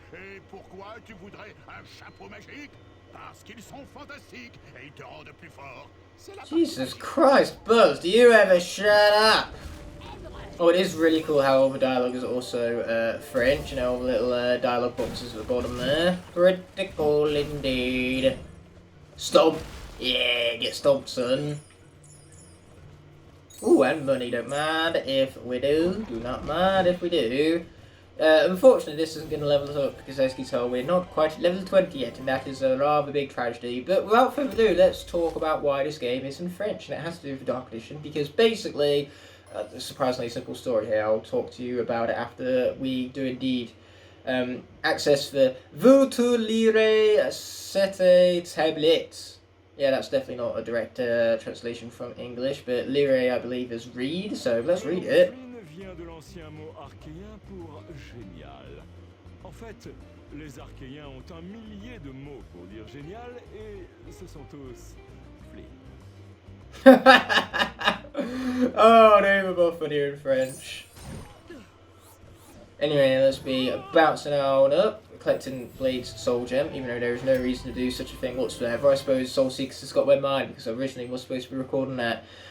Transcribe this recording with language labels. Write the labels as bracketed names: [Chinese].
[French] Et pourquoi tu voudrais un chapeau magique? Parce qu'ils sont fantastiques et ils te rendent plus fort. [English] Jesus Christ, Buzz, do you ever shut up? Oh, it is really cool how all the dialogue is also French, you know, all the little dialogue boxes at the bottom there. Pretty cool indeed. Stomp! Yeah, get stomped, son. Ooh, and money, don't mind if we do. Do not mind if we do. Unfortunately, this isn't going to level us up because, as you can tell, we're not quite at level 20 yet, and that is a rather big tragedy. But without further ado, let's talk about why this game is in French, and it has to do with the Dark Edition, because basically, a surprisingly simple story here. I'll talk to you about it after we do indeed access the [French] Vous tu lirez cette tablette. [English] Yeah, that's definitely not a direct translation from English, but lire, I believe, is read, so let's read it. [French] Vient de l'ancien mot archéen pour génial. En fait, les archéens ont un millier de mots pour dire génial et ce sont tous flés. [English] Oh, they were both funnier in French. Anyway, let's be bouncing on up, collecting Blade's soul gem, even though there is no reason to do such a thing whatsoever. I suppose Soul Seekers has got my mind, because I originally was supposed to be recording that.